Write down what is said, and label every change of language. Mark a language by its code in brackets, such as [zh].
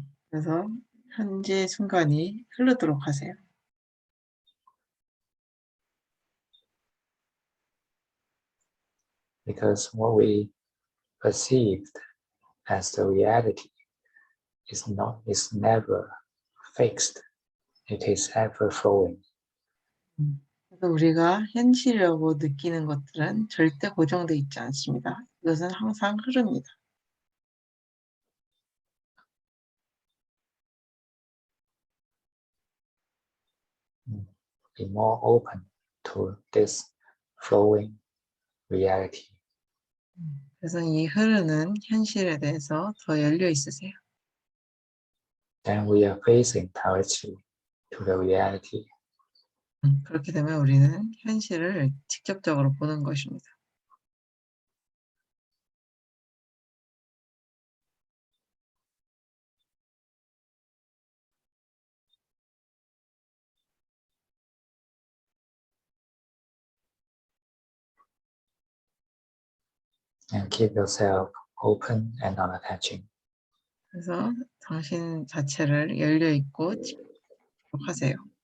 [ko] 그래서 현재 순간이 흐르도록 하세요. [en] Because what we perceived as the reality is never fixed. It is ever flowing. [ko] 그래서 우리가 현실이라고 느끼는 것들은 절대 고정되어 있지 않습니다. 이것은 항상 흐릅니다. [en] Be more open to this flowing reality. [ko] 그래서 이 흐르는 현실에 대해서 더 열려 있으세요. [en] Then we are facing directly to the reality. [ko] 그렇게 되면 우리는 현실을 직접적으로 보는 것입니다. [en] And keep yourself open and non-attaching. [ko] 그래서 당신 자체를 열려 있고 집중하세요.